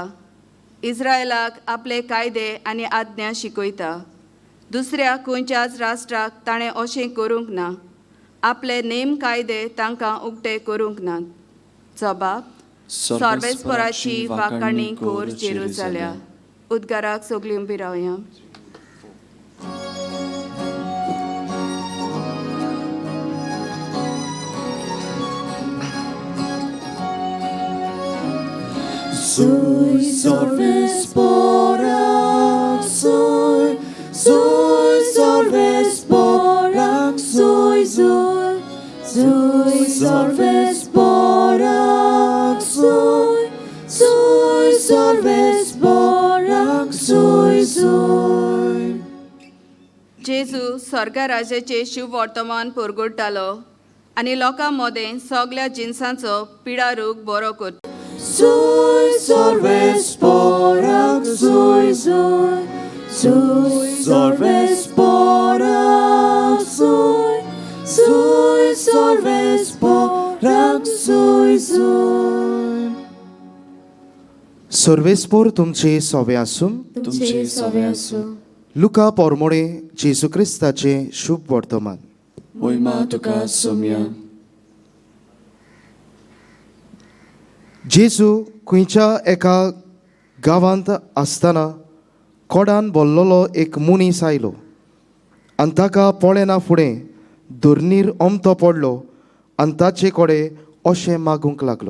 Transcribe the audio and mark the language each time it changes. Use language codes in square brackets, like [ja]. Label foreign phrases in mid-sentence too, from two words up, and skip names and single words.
[kok] इस्रायलाक आपले कायदे आनी आज्ञा शिकयता. दुसऱ्या खंयच्याच राष्ट्राक ताणें अशें करूंक ना. आपले नेम कायदे तांकां उक्ते करूंक नात. जबाब. सर्वेस्पराची वाकाणी कोर जेरुजाल्या. उद्गाराक सगळीं उबीं रावया. Sui sorvesporak, sui, sui sorvesporak, sui, sui, sui sorvesporak, sui, sui sorvesporak, sui, sui. जेजू स्वर्गा राजाचे शुभ वर्तमान परगडटालो आनी लोकां मदें सगळ्या जिन्सांचो पिडा रोग बरो करता. Sui sorvesporak, sui, sui, sui sorvesporak, sui, sui sorvesporak, sui, sui. सर्वेस्पोर तुमचे सोवे आसूं. तुमचे सवे आसूं. लुका पोरमोडे जेजू क्रिस्ताचे शुभ वर्तमान. महिमा तुका सोम्या. जेजू खंयच्या एका गांवांत आसतना कोडान भरलेलो एक मनीस आयलो आनी ताका पोळेना फुडें धरणीर ओमतो पडलो आनी ताचे कडेन अशें मागूंक लागलो.